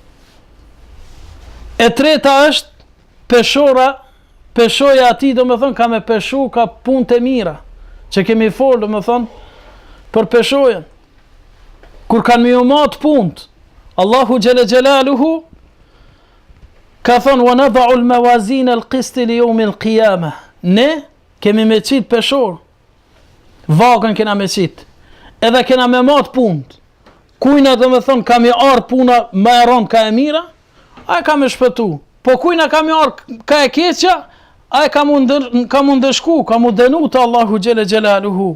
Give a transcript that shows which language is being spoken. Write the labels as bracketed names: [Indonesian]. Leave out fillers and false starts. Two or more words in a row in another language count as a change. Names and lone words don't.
[Albanian] E treta është peshoja ati, do me thonë, ka me peshu, ka punë të mira, që kemi folë, do me thonë, për peshojen. Kur kanë mi umat punët, [Arabic] الله جل جلاله [Albanian] ka thonë, [Arabic] ونضع الموازين القسط ليوم القيامة. [Albanian] Ne kemi me qit peshor, vagën kena me qit, edhe kena me mat punët. Kujna do me thonë ka me ardh puna më e rënd ka e mira, a ka me shpëtu. Po kujna ka me ardh ka e keqja, a ka mu ndëshku, ka mu dënu të [Arabic] الله جل جلاله.